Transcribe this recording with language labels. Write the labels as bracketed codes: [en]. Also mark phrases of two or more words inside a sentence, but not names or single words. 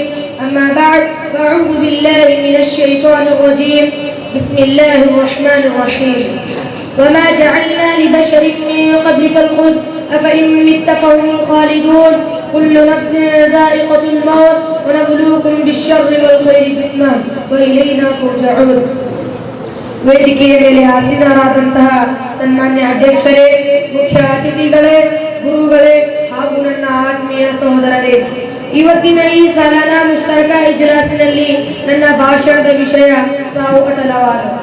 [ar] أما بعد فأعوذ بالله من الشيطان الرجيم. بسم الله الرحمن الرحيم. وما جعلنا لبشر من قبلك الخلد أفإن مت فهم الخالدون كل نفس ذائقة الموت ونبلوكم بالشر والخير فتنة وإلينا ترجعون. [kn] ವೇದಿಕೆಯ ಮೇಲೆ ಆಸೀನರಾದಂತಹ ಸನ್ಮಾನ್ಯ ಅಧ್ಯಕ್ಷರೇ, ಮುಖ್ಯ ಅತಿಥಿಗಳೇ, ಗುರುಗಳೇ ಹಾಗೂ ನನ್ನ ಆತ್ಮೀಯ ಸಹೋದರರೇ, ಇವತ್ತಿನ ಈ ಸಾಲಾನಾ ಮುಶ್ತರಕ ಇಜ್ಲಾಸಿನಲ್ಲಿ ನನ್ನ ಭಾಷಣದ ವಿಷಯ ಸಾವು ಅಟಲವಾದ.